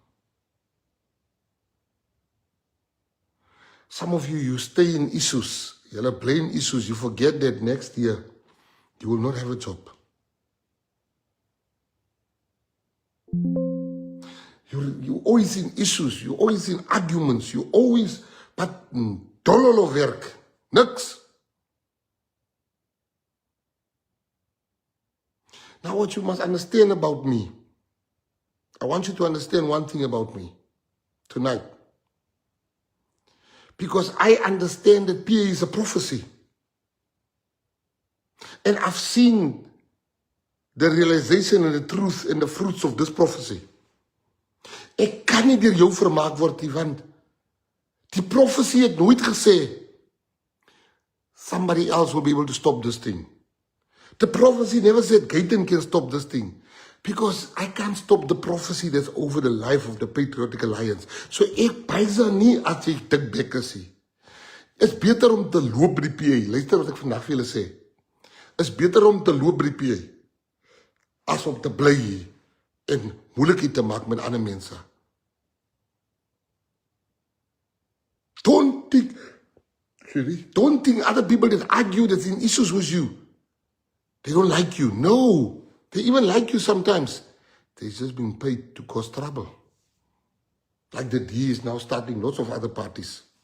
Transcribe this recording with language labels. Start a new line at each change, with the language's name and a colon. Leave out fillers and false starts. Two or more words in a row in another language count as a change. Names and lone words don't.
English: Some of you, you stay in issues. You're playing issues. You forget that next year, you will not have a job. You're always in issues. You're always in arguments. You always, but dollar of werk.
Afrikaans: Niks.
English: Now what you must understand about me. I want you to understand one thing about me tonight. Because I understand that PA is a prophecy. And I've seen the realization and the truth and the fruits of this prophecy.
Afrikaans: Ek kan nie deur jou vermaak word nie, want die prophecy het nooit gesê
English: somebody else will be able to stop this thing. The prophecy never said Gayton can stop this thing. Because I can't stop the prophecy that's over the life of the Patriotic Alliance.
Afrikaans: So ek bysa nie as ek dik bek is nie. Is beter om te loop by die PA. Luister wat ek vandag vir julle sê. Is beter om te loop by die PA as om te bly en moeilikheid te maak met ander mense.
English: Don't think other people that argue that's in issues with you, they don't like you. No. They even like you sometimes. They're just being paid to cause trouble. Like the D is now starting lots of other parties.